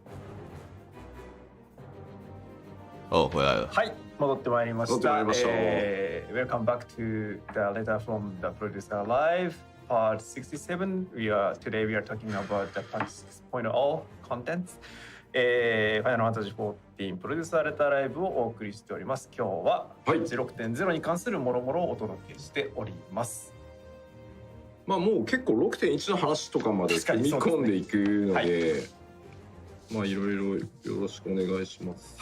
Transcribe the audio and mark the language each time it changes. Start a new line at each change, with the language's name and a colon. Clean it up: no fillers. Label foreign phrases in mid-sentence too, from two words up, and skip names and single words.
Chinese: 哦，回来了。
Japanese: はい、戻ってまいりました。
English: Welcome back to the letter from the producer live, part 67. Today we are talking about the part 6.0 contents.
Japanese: ファイナルファンタジー14プロデューサーレターライブをお送りしております。今日は 6.0 に関するもろもろをお届けしております。まあもう結構 6.1 の話とかまで踏み込んでいくので、まあいろいろよろしくお願いします。